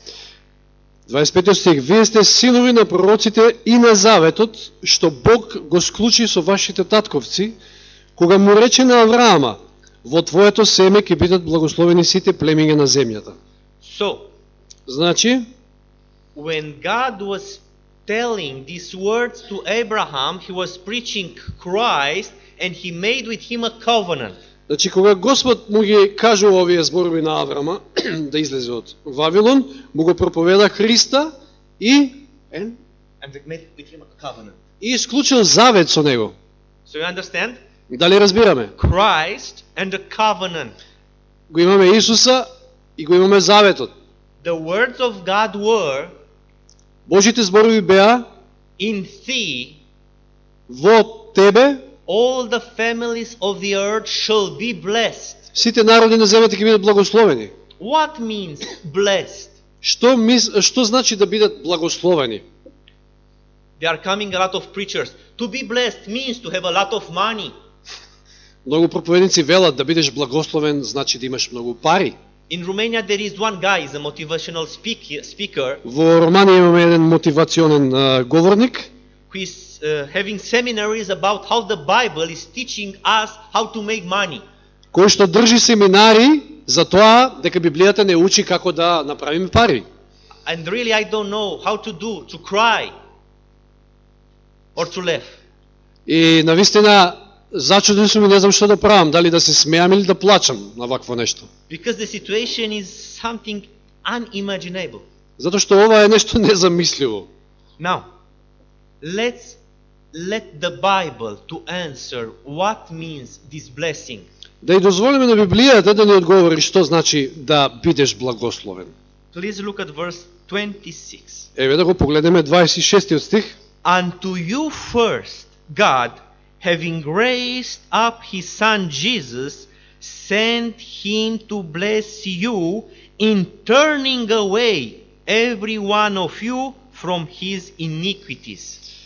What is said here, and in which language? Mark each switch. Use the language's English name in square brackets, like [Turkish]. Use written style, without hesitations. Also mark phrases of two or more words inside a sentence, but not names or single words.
[Macedonian] 25 стих. Вие сте синови на пророците и на заветот, што Бог го склучи со вашите татковци, кога му рече на Авраама, во твоето семе ќе бидат благословени сите племиња на земјата. [English] So, [Macedonian] Значи, [English] when God was telling these words to Abraham, he was preaching Christ and he made with him a covenant. [Macedonian] значи кога Господ му ги кажува овие зборови на Аврама да излезе од Вавилон, му го проповеда Христа и [English] And they made with him a covenant. [Macedonian] и исклучил завет со него. [English] So you understand? [Macedonian] Дали разбираме? [English] Christ and the covenant. [Macedonian] Го имаме Исуса и го имаме заветот. [English] The words of God were, [Macedonian] Божите зборови беа [English] in thee [Macedonian] во тебе [English] all the families of the earth shall be blessed. [Macedonian] сите народи на земјата ќе бидат благословени. [English] What means blessed? [Macedonian] Што значи да бидат благословени? [English] There are coming a lot of preachers. To be blessed means to have a lot of money. [Macedonian] Многу проповедници велат да бидеш благословен значи да имаш многу пари. [English] In Romania there is one guy, is a motivational speaker, [Macedonian] Во Романија имаме еден мотивационен говорник [English] who is having seminaries about how the Bible is teaching us how to make money. [Macedonian] кој што држи семинари за тоа дека Библијата не учи како да направиме пари. [English] And really I don't know how to do, to cry or to laugh. [Macedonian] И навистина зачуден сум и не знам што да правам, дали да се смеам или да плачам на вакво нешто. [English] Because the situation is something unimaginable. [Macedonian] Затоа што ова е нешто незамисливо. [English] Now, let's let the Bible to answer what means this blessing. [Macedonian] Да и дозволиме на Библијата да ни одговори што значи да бидеш благословен. [English] Please look at verse 26. [Macedonian] Еве да го погледнеме 26 стих. [English] Unto you first, God, having raised up his son Jesus, sent him to bless you in turning away every one of you from his iniquities.